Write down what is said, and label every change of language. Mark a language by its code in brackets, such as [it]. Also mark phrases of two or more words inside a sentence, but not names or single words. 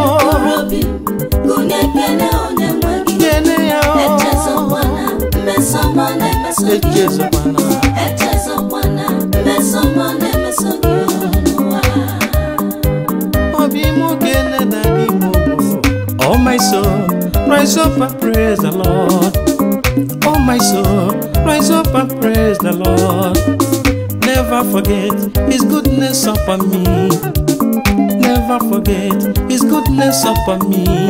[ig] Mkpụrụ obi m, kụnye ekele onye nwe gị. Kene ya o. Echezọkwana mmeso ọma ọ na-emeso gị. Echezọkwana. Echezọkwana mmeso ọma ọ na-emeso gị n'ụwa. Obi m, kene dadi m o. [en] Oh my soul, rise up and praise the Lord. Oh my soul, rise up and praise the Lord. Never forget his goodness upon me. Never forget his goodness upon me.